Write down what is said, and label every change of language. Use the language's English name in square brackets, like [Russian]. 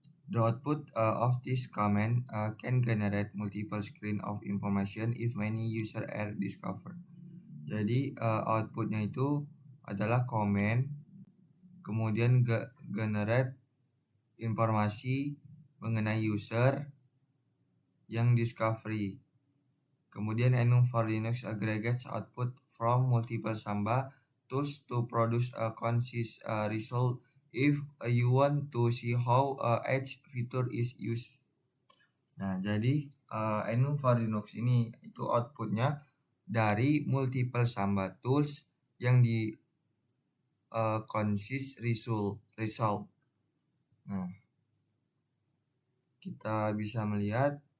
[English] The output of this command can generate multiple screen of information if many user are discovered. [Indonesian] Jadi outputnya itu adalah comment, kemudian generate informasi mengenai user yang discovery. [English] Kemudian enum for Linux aggregates output from multiple Samba tools to produce a concise result if you want to see how each feature is used. [Indonesian] Nah, jadi enum for Linux ini itu outputnya dari [English] multiple Samba tools [Indonesian] yang di [English] concise result. [Indonesian] Nah, kita bisa melihat.